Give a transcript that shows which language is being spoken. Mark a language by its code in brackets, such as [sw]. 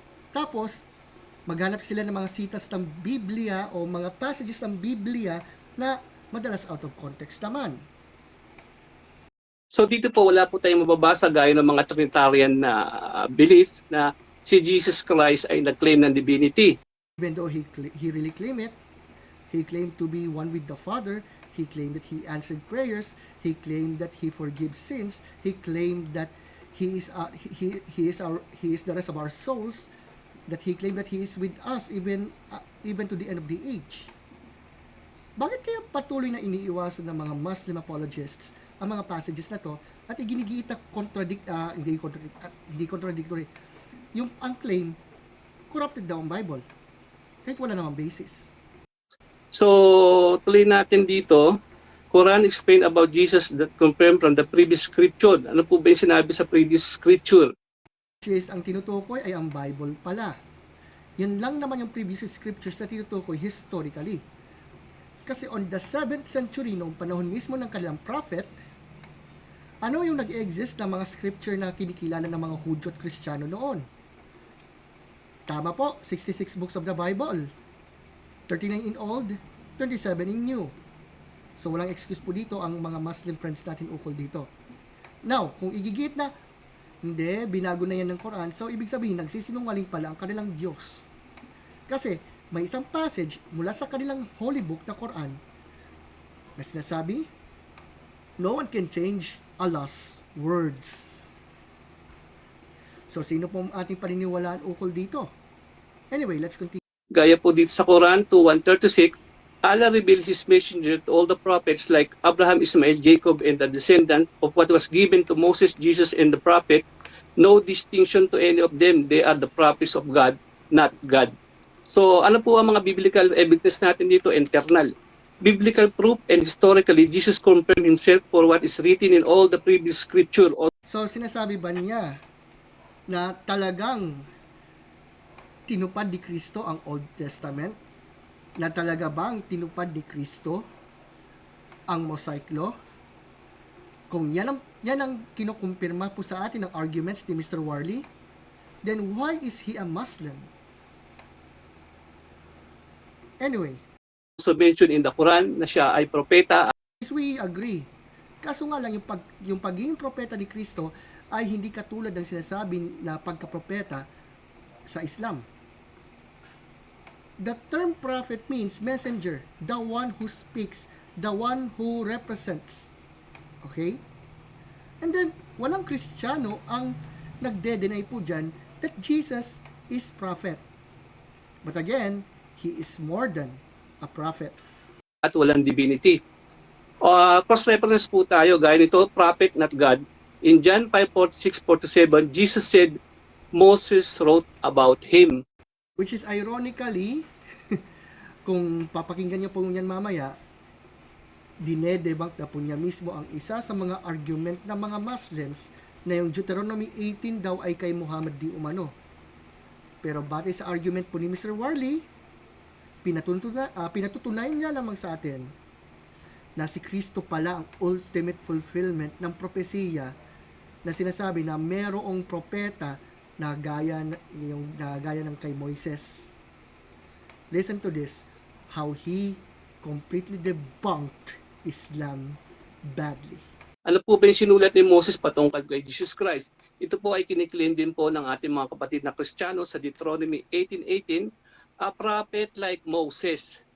[tl] Tapos, maghanap sila ng mga sitas ng Biblia o mga passages ng Biblia na madalas out of context naman. So dito po wala po tayong mababasa gaya ng mga Trinitarian na belief na si Jesus Christ ay nag-claim ng divinity. [en] Even though he really claimed it, he claimed to be one with the Father, he claimed that he answered prayers, he claimed that he forgives sins, he claimed that he is the rest of our souls, that he claimed that he is with us even to the end of the age. [tl] Bakit kaya patuloy na iniiwasan ng mga Muslim apologists ang mga passages na to at iginigiit na hindi contradictory yung ang claim corrupted daw ang Bible kahit wala namang basis. So tuloy natin dito, [en] Quran explained about Jesus that confirmed from the previous scripture. [tl] Ano po ba yung sinabi sa previous scripture? Which is, ang tinutukoy ay ang Bible pala. Yan lang naman yung previous scriptures na tinutukoy historically. Kasi on the 7th century, noong panahon mismo ng kanilang prophet, ano yung nag-exist na mga scripture na kinikilala ng mga Hudyo at Kristiyano noon? Tama po, 66 books of the Bible. [en] 39 in Old, 27 in New. [tl] So walang excuse po dito ang mga Muslim friends natin ukol dito. Now, kung igigit na, hindi, binago na yan ng Quran, so ibig sabihin, nagsisinungaling pala ang kanilang Diyos. Kasi, may isang passage mula sa kanilang holy book na Quran na sinasabi, [en] no one can change Allah's words. [tl] So, sino po ang ating paniniwalaan ukol dito? [en] Anyway, let's continue. [tl] Gaya po dito sa [en] Quran 2:136, Allah revealed His messenger to all the prophets like Abraham, Ismail, Jacob, and the descendant of what was given to Moses, Jesus, and the prophet. No distinction to any of them. They are the prophets of God, not God. [tl] So ano po ang mga biblical evidence natin dito? [en] Internal. Biblical proof and historically, Jesus confirmed Himself for what is written in all the previous scripture. [tl] So, sinasabi ba niya na talagang tinupad ni Kristo ang Old Testament? Na talaga bang tinupad ni Kristo ang Mosaic Law? Kung yan ang kinukumpirma po sa atin ng arguments ni Mr. [en] Warley, then why is he a Muslim? Anyway, Also mentioned in the Quran [tl] na siya ay propeta. [en] we agree. [tl] Kaso nga lang, yung pagiging propeta ni Kristo ay hindi katulad ng sinasabi na pagkapropeta sa Islam. [en] The term prophet means messenger, the one who speaks, the one who represents. Okay? [tl] And then, walang Kristiyano ang nagde-deny po dyan [en] that Jesus is prophet. But again, he is more than a prophet. [tl] At walang divinity. Cross-reference po tayo, gaya nito, prophet, not God. [en] In John 5:46-47, Jesus said, Moses wrote about him. [tl] Which is ironically, kung papakinggan niyo po yan mamaya, dinedebunk na po niya mismo ang isa sa mga argument ng mga Muslims na yung Deuteronomy 18 daw ay kay Muhammad di umano. Pero batay sa argument po ni Mr. Warley, pinatutunayan niya lamang sa atin na si Kristo pala ang ultimate fulfillment ng propesiya na sinasabi na merong propeta na gaya ng kay Moises. [en] Listen to this, how he completely debunked Islam badly. [tl] Ano po ba yung sinulat ni Moses patungkol kay Jesus Christ? Ito po ay kiniklaim din po ng ating mga kapatid na Kristiyano sa Deuteronomy 18:18, [en] a prophet like Moses.